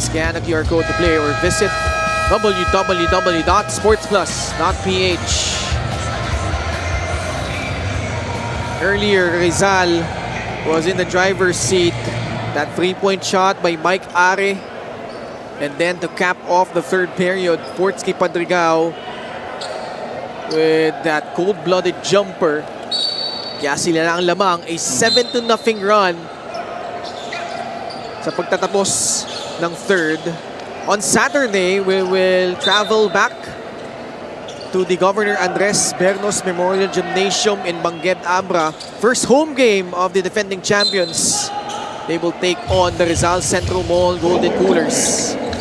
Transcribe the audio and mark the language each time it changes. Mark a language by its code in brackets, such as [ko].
[en] Scan a QR code to play or visit www.sportsplus.ph. Earlier, Rizal was in the driver's seat. That 3-point shot by Mike Are. And then to cap off the third period, Fortsky Padrigao with that cold-blooded jumper. [tl] Kaya sila na ang lamang, a 7-0 run sa pagtatapos ng third. [en] On Saturday, we will travel back to the Governor Andres Bernos Memorial Gymnasium in Bangued, Abra. First home game of the defending champions. They will take on the Rizal Centro Mall Golden Coolers.